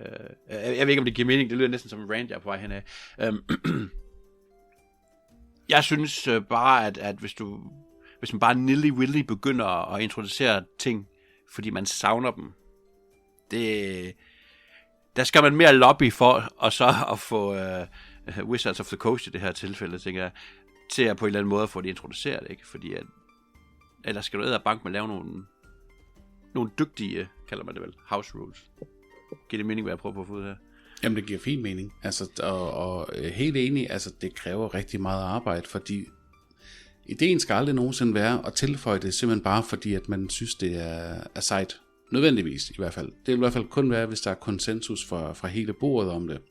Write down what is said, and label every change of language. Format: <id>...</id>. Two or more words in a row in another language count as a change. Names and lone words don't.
<da>Jeg ved ikke, om det giver mening, det lyder næsten som en rant, jeg er på vej henad. Jeg synes bare, at hvis man bare nilly-willy begynder at introducere ting, fordi man savner dem, der skal man mere lobby for, og så at få Wizards of the Coast i det her tilfælde, tænker jeg, til at på en eller anden måde at få det introduceret, ikke? Fordi at, ellers skal du bank med at lave nogle dygtige, kalder man det vel,</da> <en>house rules.</en> <da>Giver det mening, hvad jeg prøver på at få ud her? Jamen, det giver fin mening. Altså, og helt enig, altså, det kræver rigtig meget arbejde, fordi ideen skal aldrig nogensinde være at tilføje det, simpelthen bare fordi, at man synes, det er sejt. Nødvendigvis i hvert fald. Det vil i hvert fald kun være, hvis der er konsensus fra hele bordet om det.</da>